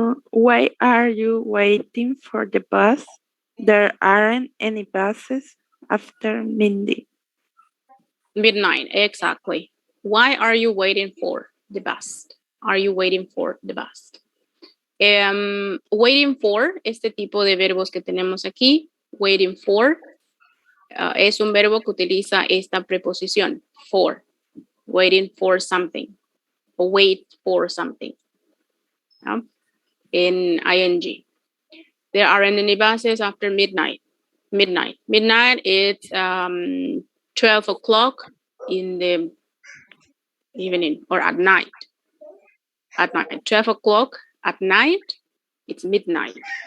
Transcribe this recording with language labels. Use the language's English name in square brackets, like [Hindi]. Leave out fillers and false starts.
[English] Why are you waiting for the bus? There aren't any buses after midnight. Midnight, exactly. Why are you waiting for the bus? Are you waiting for the bus? [Spanish] Waiting for, este tipo de verbos que tenemos aquí, waiting for, es un verbo que utiliza esta preposición, for, [English] waiting for something, [Spanish] o [English] wait for something, [Spanish] ¿no? [English] In ing. There aren't any buses after midnight. Midnight is 12 o'clock in the evening or at night. At night, 12 o'clock at night, it's midnight.